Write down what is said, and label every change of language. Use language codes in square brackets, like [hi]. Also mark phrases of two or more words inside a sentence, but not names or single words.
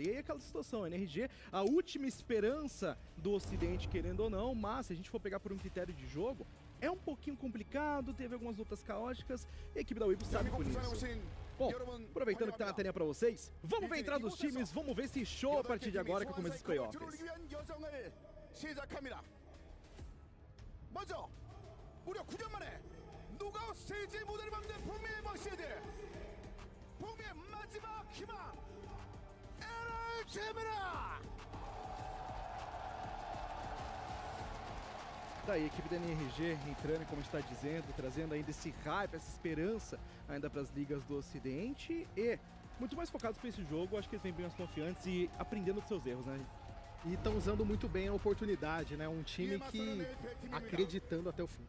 [pt] E aí aquela situação, a NRG, a última esperança do Ocidente, querendo ou não, mas se a gente for pegar por um critério de jogo, é um pouquinho complicado, teve algumas lutas caóticas, e a equipe da Weibo sabe por isso. Bom, aproveitando que tá na telinha pra vocês, vamos ver entrar dos times, vamos ver esse show a partir de agora que começa os playoffs. [ko] 먼저 무려 9년 만에 누가 스테이지 무대를 막는 북미의 머시드 북미의 마지막 희망 LG입니다. [pt] Tá aí, a equipe da NRG entrando, como a gente tá dizendo, trazendo ainda esse hype, essa esperança ainda para as ligas do Ocidente e muito mais focados para esse jogo, acho que eles vêm bem mais confiantes e aprendendo dos seus erros, né? E estão usando muito bem a oportunidade, né? Um time que acreditando até o fim.